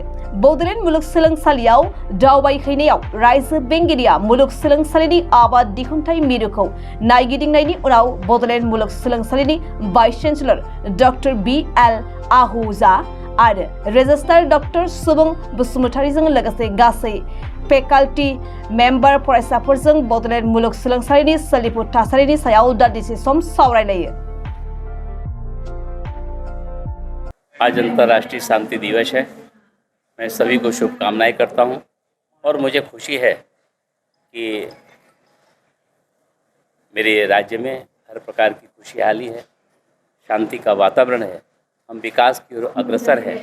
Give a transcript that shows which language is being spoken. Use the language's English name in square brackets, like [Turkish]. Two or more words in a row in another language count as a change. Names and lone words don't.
[Bodo] बडलेण्ड मुलुगसोलोंसालियाव दावबायहैनायाव रायजो बेंगिरिया मुलुगसोलोंसालिनि आबाद दिहुनथाय मिरुखौ नायगिदिंनायनि उनाव बडलेण्ड मुलुगसोलोंसालिनि [English] vice chancellor [Bodo] डक्टर बि.एल. आहूजा आरो रेजिस्ट्रार डक्टर सुबुं बसुमतारीजों लोगोसे गासै [English] faculty member [Bodo] फरायसाफोरजों बडलेण्ड मुलुगसोलोंसालिनि सोलिफु थासारिनि सायाव दान्दिसे सम सावरायलायो। [Hindi] आज अंतर्राष्ट्रीय शांति दिवस है। मैं सभी को शुभकामनाएं करता हूं और मुझे खुशी है कि मेरे राज्य में हर प्रकार की खुशहाली है, शांति का वातावरण है, हम विकास की ओर अग्रसर है।